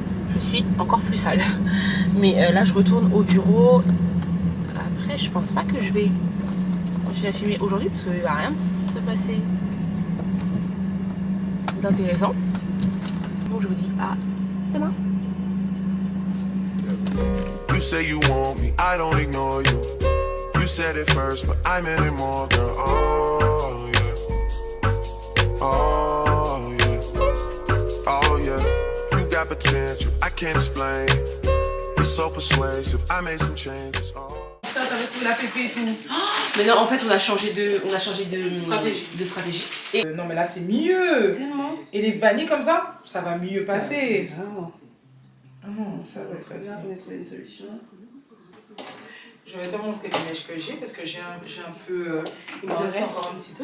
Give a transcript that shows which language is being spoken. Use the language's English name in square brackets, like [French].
[French] Je suis encore plus sale. Mais là, je retourne au bureau. Après, je pense pas que je vais continuer à filmer aujourd'hui parce qu'il va rien se passer d'intéressant. Donc, je vous dis à demain. [English] You say you want me, I don't ignore you. You said it first, but I meant it more, girl. Oh, yeah. Oh, yeah. Oh, yeah. You got potential, I can't explain. You're so persuasive, I made some changes. Oh. [French] La pépé et tout. Mais non, en fait, on a changé de stratégie. Et non, mais là, c'est mieux. Tellement. Et les vanilles comme ça va mieux passer. Vraiment. Ah non, ça va être facile. On a trouvé une solution. Je vais te montrer les mèches que j'ai parce que j'ai un peu. Il me reste encore un petit peu.